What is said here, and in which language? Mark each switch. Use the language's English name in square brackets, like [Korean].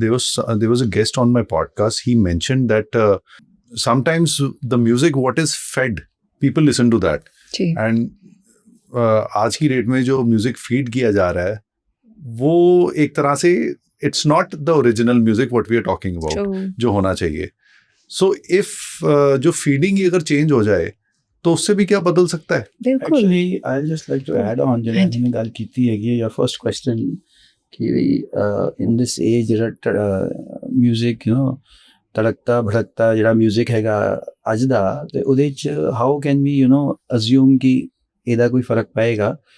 [English] There was a guest on my podcast. He mentioned that sometimes the music what is fed, people listen to that. [Hindi] Ji. And आज की date में जो music feed किया जा रहा है वो एक तरह से [English] it's not the original music what we are talking about, True. [Hindi] जो होना चाहिए। [English] So if [Hindi] जो फीडिंग अगर चेंज हो जाए तो उससे भी क्या बदल सकता है? बिल्कुल। [English] Actually, I'll just like to add on, [Hindi] जिन्हें हमने [Punjabi] ਗੱਲ ਕੀਤੀ ਹੈਗੀ [English] your first question कि in this age ਜਿਹੜਾ music, you know, [Punjabi] ਤੜਕਤਾ ਭੜਕਤਾ ਜਿਹੜਾ [English] music [Punjabi] ਹੈਗਾ ਅੱਜ ਦਾ, ਤੇ ਉਹਦੇ ਚ [English] how can we, you know, assume [Punjabi] ਕਿ ਇਹਦਾ ਕੋਈ ਫਰਕ ਪਏਗਾ?